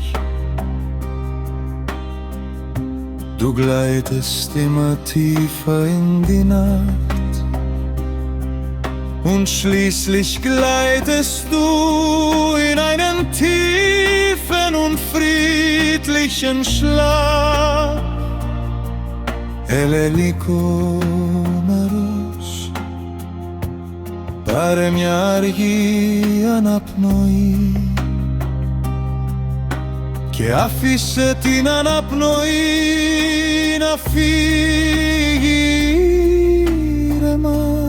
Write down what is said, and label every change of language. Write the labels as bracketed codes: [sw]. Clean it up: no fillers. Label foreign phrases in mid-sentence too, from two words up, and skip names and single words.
[de] Du gleitest immer tiefer in die Nacht und schließlich gleitest du in einen tiefen und friedlichen Schlaf. [el] Ελελικό μέρος, πάρε μια αργή αναπνοή και άφησε την αναπνοή να φύγει ήρεμα.